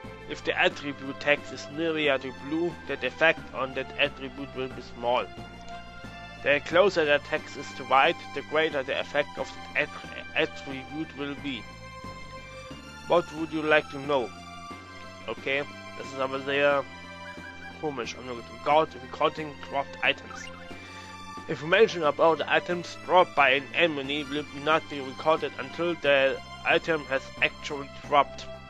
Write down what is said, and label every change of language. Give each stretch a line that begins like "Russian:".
English: If the attribute text is nearer to blue, that effect on that attribute will be small. The closer the text is to white, the greater the effect of that attribute will be. What would you like to know?
German: Okay, das ist aber sehr komisch.
English: Recording dropped items. Information about the items dropped by an enemy will not be recorded until the item has actually dropped.